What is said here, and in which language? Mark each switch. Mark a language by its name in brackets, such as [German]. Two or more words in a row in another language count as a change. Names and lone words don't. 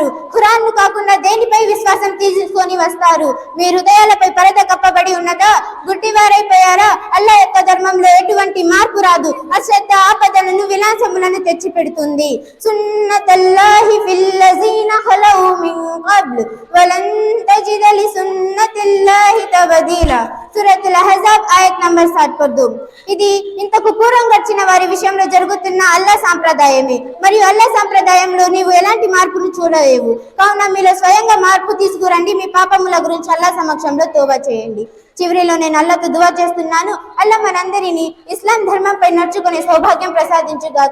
[Telugu] ఖురాన్ను కాకుండా దేనిపై విశ్వాసం తీసుకొని వస్తారు? మీ హృదయాలపై పరద కప్పబడి ఉన్నదా? గుడ్డివారైపోయారా? అల్లా యొక్క ధర్మంలో ఎటువంటి మార్పు రాదు. అశ్రద్ధ ఆపదలను, విలాసములను తెచ్చి పెడుతుంది. [Arabic] سنة الله في الذين خلوا من قبل ولن تجد لسنة الله تبديلا. سورة الأحزاب آية నంబర్ 7। [Telugu] ఇది ఇంతకు పూర్వం వచ్చిన వారి విషయంలో జరుగుతున్న అల్లా సాంప్రదాయమే. మరియు అల్లా సాంప్రదాయంలో నీవు ఎలాంటి మార్పును చూడలేవు. కావున మీలో స్వయంగా మార్పు తీసుకురండి. మీ పాపముల గురించి అల్లా సమక్షంలో తోబా చేయండి. చివరిలో నేను అల్లాతో దువా చేస్తున్నాను: అల్లా మనందరినీ ఇస్లాం ధర్మంపై నడుచుకునే సౌభాగ్యం ప్రసాదించుగాక.